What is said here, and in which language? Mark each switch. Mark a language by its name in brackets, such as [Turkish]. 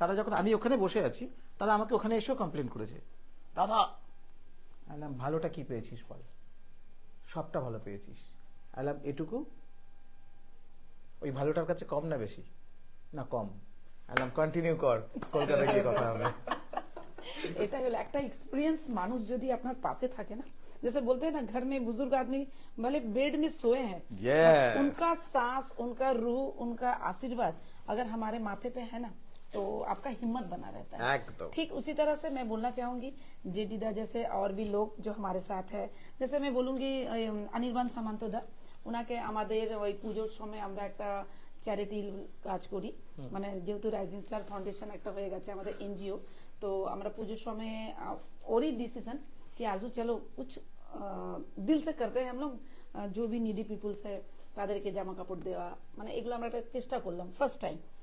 [Bangla] তারা যখন আমি ওখানে বসে আছি, তারা আমাকে ওখানে এসেও কমপ্লেন করেছে, দাদা বললাম ভালোটা কি পেয়েছিস বল, সবটা ভালো পেয়েছিস। বললাম এটুকু, ওই ভালোটার কাছে কম না বেশি? না কম। বললাম কন্টিনিউ কর, কলকাতা গিয়ে কথা হবে। এটা হলো একটা এক্সপিরিয়েন্স। মানুষ যদি আপনার পাশে থাকে না, [Hindi] जैसे बोलते हैं ना घर में बुजुर्ग आदमी भले बेड में सोए हैं, [English] Yes. [Hindi] उनका सांस, उनका रूह, उनका आशीर्वाद अगर हमारे माथे पे है ना, तो आपका हिम्मत बना रहता है। एकदम। ठीक उसी तरह से मैं बोलना चाहूंगी जेडीदा जैसे और भी लोग जो हमारे साथ है, जैसे मैं बोलूंगी अनिर्बाण सामंतदा, उनाके [Bangla] আমাদের ওই পুজোর সময় আমরা একটা চ্যারিটি কাজ করি, মানে যেহেতু রাইজিং স্টার ফাউন্ডেশন একটা হয়ে গেছে আমাদের এনজিও, তো আমরা পুজোর সময় ওরই ডিসিশন [Hindi] कि आजू चलो कुछ दिल से करते हैं हम लोग, जो भी नीडी पिपल्स है [Bangla] তাদেরকে জামা কাপড় দেওয়া, মানে এগুলো আমরা একটা চেষ্টা করলাম ফার্স্ট টাইম।